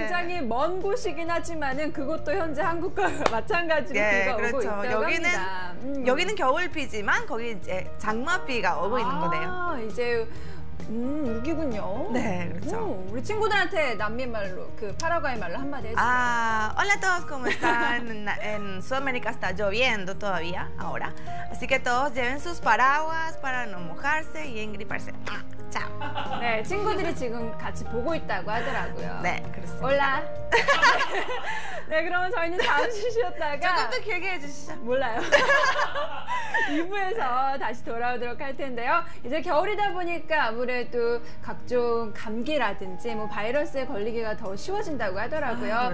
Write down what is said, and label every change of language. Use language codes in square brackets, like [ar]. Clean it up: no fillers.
[ko] 굉장히 먼 곳이긴 하지만은 그것도 현재 한국과 마찬가지로 네, 비가 오고 그렇죠. 있다고 여기는 합니다. 여기는 겨울비지만 거기 이제 장맛비가 오고 있는 거네요. 이제 여기군요. 네, 그렇죠. 우리 친구들한테 남미 말로 그 파라과이 말로 한마디 해주세요. [es] Hola a todos, ¿cómo están? En Sudamérica está lloviendo todavía ahora, así que todos lleven sus paraguas para no mojarse y engriparse. Chao. [ko] 네, 친구들이 지금 같이 보고 있다고 하더라고요. 네, 그렇습니다. 올라. 네, 그러면 저희는 잠시 쉬었다가 조금 더 길게 해주시죠. 몰라요. 2부에서 다시 돌아오도록 할 텐데요. 이제 겨울이다 보니까 아무래도 각종 감기라든지 뭐 바이러스에 걸리기가 더 쉬워진다고 하더라고요.